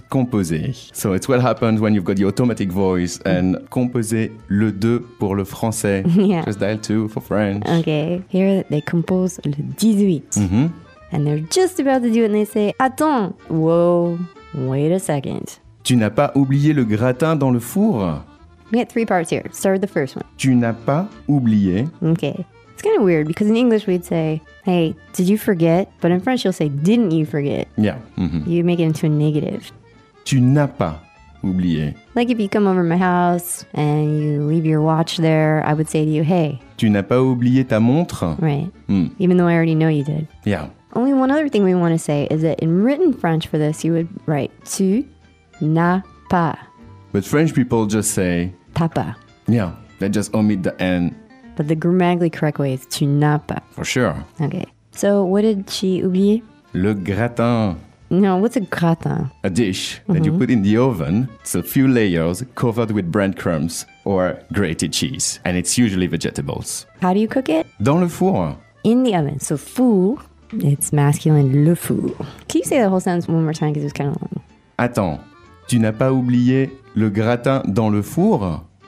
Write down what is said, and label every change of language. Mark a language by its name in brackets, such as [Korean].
[English] composer. So it's what happens when you've got the automatic voice and [French] composer le 2 pour le français. [English] Yeah. Just dial 2 for French. Okay, here they [French] compose le 18. [English] Mm-hmm. And they're just about to do it and they say, attends, whoa, wait a second. [French] Tu n'as pas oublié le gratin dans le four? [English] We have three parts here. Start with the first one. [French] Tu n'as pas oublié. [English] Okay. It's kind of weird because in English we'd say, hey, did you forget? But in French you'll say, didn't you forget? Yeah. Mm-hmm. You make it into a negative. [French] Tu n'as pas oublié. [English] Like if you come over to my house and you leave your watch there, I would say to you, hey. [French] Tu n'as pas oublié ta montre? [English] Right. Mm. Even though I already know you did. Yeah. Only one other thing we want to say is that in written French for this, you would write, [French] tu n'as pas. [English] But French people just say... [French] T'as pas. [English] Yeah, they just omit the N. But the grammatically correct way is [French] tu n'as pas. [English] For sure. Okay. So what did she oublier? [French] Le gratin. [English] No, what's a gratin? A dish that you put in the oven. It's a few layers covered with breadcrumbs or grated cheese. And it's usually vegetables. How do you cook it? [French] Dans le four. [English] In the oven. So four, it's masculine, le four. Can you say the whole sentence one more time because it was kind of long? [French] Attends. Tu n'as pas oublié le gratin dans le four?